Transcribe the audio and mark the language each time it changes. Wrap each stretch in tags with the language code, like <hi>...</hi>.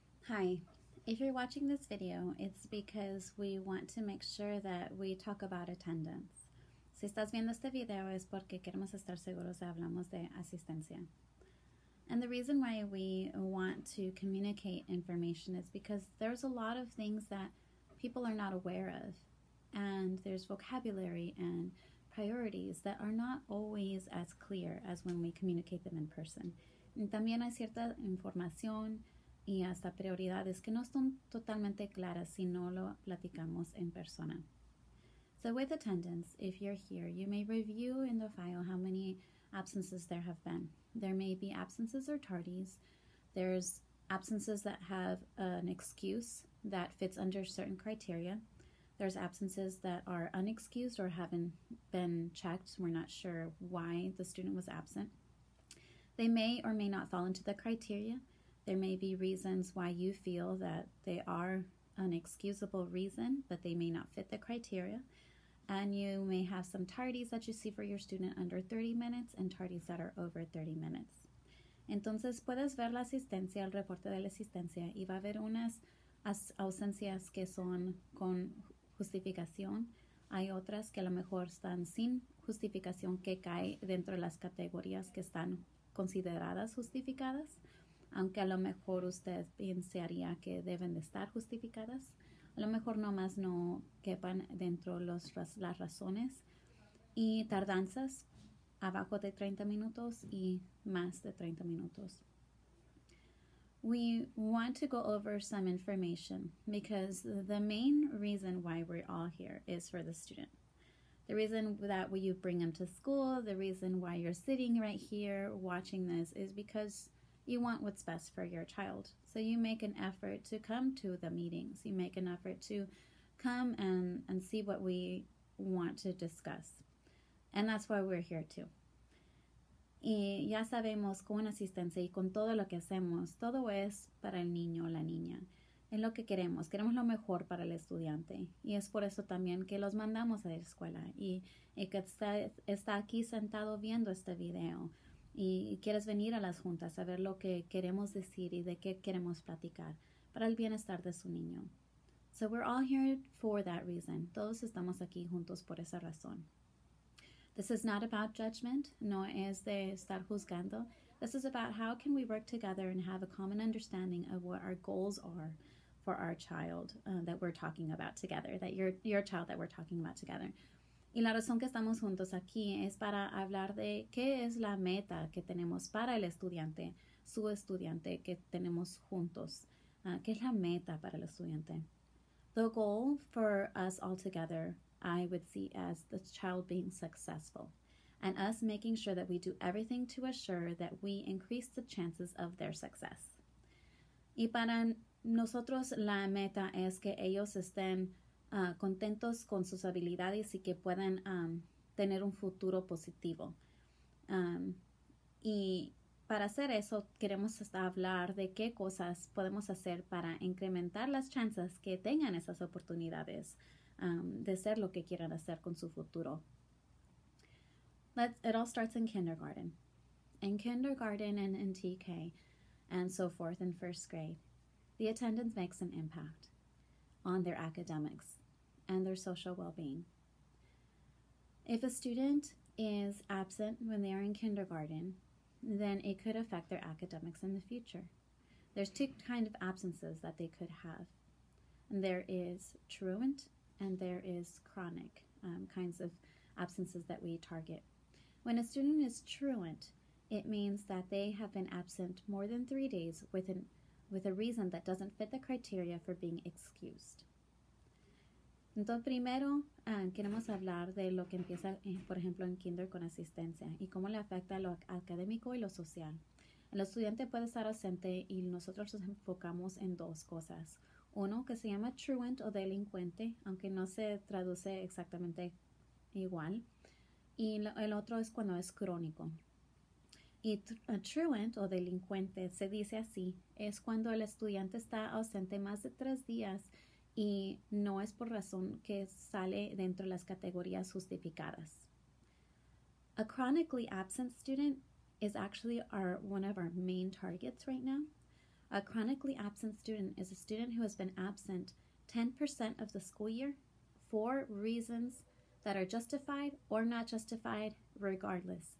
<en>Hi, if you're watching this video, it's because we want to make sure that we talk about attendance.</en> <es>Si estás viendo este video es porque queremos estar seguros de hablamos de asistencia.</es> <en>And the reason why we want to communicate information is because there's a lot of things that people are not aware of. And there's vocabulary and priorities that are not always as clear as when we communicate them in person.</en> <es>Y también hay cierta información y hasta prioridades que no están totalmente claras si no lo platicamos en persona.</es> <en>So with attendance, if you're here, you may review in the file how many absences there have been. There may be absences or tardies. There's absences that have an excuse that fits under certain criteria. There's absences that are unexcused or haven't been checked. We're not sure why the student was absent. They may or may not fall into the criteria. There may be reasons why you feel that they are an excusable reason, but they may not fit the criteria. And you may have some tardies that you see for your student under 30 minutes and tardies that are over 30 minutes.</en> <es>Entonces puedes ver la asistencia, el reporte de la asistencia, y va a haber unas ausencias que son con justificación. Hay otras que a lo mejor están sin justificación, que cae dentro de las categorías que están consideradas justificadas, aunque a lo mejor usted pensaría que deben de estar justificadas. A lo mejor nomás no quepan dentro las razones. Y tardanzas abajo de 30 minutos y más de 30 minutos.</es> <en>We want to go over some information because the main reason why we're all here is for the student. The reason that you bring them to school, the reason why you're sitting right here watching this is because you want what's best for your child. So you make an effort to come to the meetings. You make an effort to come and see what we want to discuss. And that's why we're here too.</en> <es>Y ya sabemos con asistencia y con todo lo que hacemos, todo es para el niño o la niña. Es lo que queremos lo mejor para el estudiante. Y es por eso también que los mandamos a la escuela y que está aquí sentado viendo este video. Y quieres venir a las juntas a ver lo que queremos decir y de qué queremos platicar para el bienestar de su niño.</es> <en>So we're all here for that reason.</en> <es>Todos estamos aquí juntos por esa razón.</es> <en>This is not about judgment.</en> <es>No es de estar juzgando.</es> <en>This is about how can we work together and have a common understanding of what our goals are for our child that we're talking about together, that your child that we're talking about together.</en> <es>Y la razón que estamos juntos aquí es para hablar de qué es la meta que tenemos para el estudiante, su estudiante que tenemos juntos. ¿Qué es la meta para el estudiante?</es> <en>The goal for us all together, I would see as the child being successful and us making sure that we do everything to assure that we increase the chances of their success.</en> <es>Y para nosotros la meta es que ellos estén contentos con sus habilidades y que puedan tener un futuro positivo. Y para hacer eso queremos hablar de qué cosas podemos hacer para incrementar las chances que tengan esas oportunidades de ser lo que quieran hacer con su futuro.</es> <en>It all starts in kindergarten. In kindergarten and in TK and so forth in first grade, the attendance makes an impact on their academics and their social well-being. If a student is absent when they are in kindergarten, then it could affect their academics in the future. There's two kinds of absences that they could have. And there is truant and there is chronic kinds of absences that we target. When a student is truant, it means that they have been absent more than 3 days with a reason that doesn't fit the criteria for being excused.</en> <es>Entonces, primero queremos hablar de lo que empieza, por ejemplo, en kinder con asistencia y cómo le afecta lo académico y lo social. El estudiante puede estar ausente y nosotros nos enfocamos en dos cosas. Uno que se llama truant o delincuente, aunque no se traduce exactamente igual. Y el otro es cuando es crónico. Y truant o delincuente se dice así, es cuando el estudiante está ausente más de 3 días y no es por razón que sale dentro de las categorías justificadas.</es> <en>A chronically absent student is actually one of our main targets right now. A chronically absent student is a student who has been absent 10% of the school year for reasons that are justified or not justified, regardless.</en>